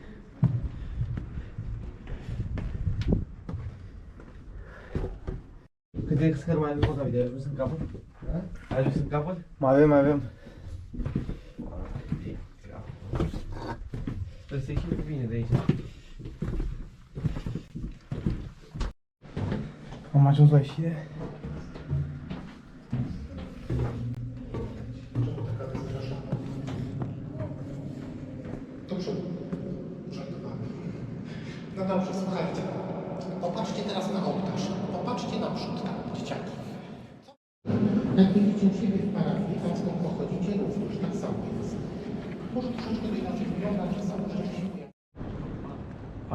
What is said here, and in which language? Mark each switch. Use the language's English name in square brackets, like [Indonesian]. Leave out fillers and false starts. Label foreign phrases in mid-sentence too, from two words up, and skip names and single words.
[Romanian] Câte scări mai avem, David? Ai ajuns în capăt? Ai ajuns în capăt? Mai avem. Trebuie să ieșim cu bine de aici. Am ajuns la ieșire. [Polish] Do przodu. Żartowałem. No dobrze, słuchajcie. Popatrzcie teraz na ołtarz. Popatrzcie na przód, tam, dzieciaki. Jak widzicie u siebie w parafii, tam skąd pochodzicie, również tak samo jest. Może troszeczkę to inaczej wygląda, ale samo rzeczy się pojawiają.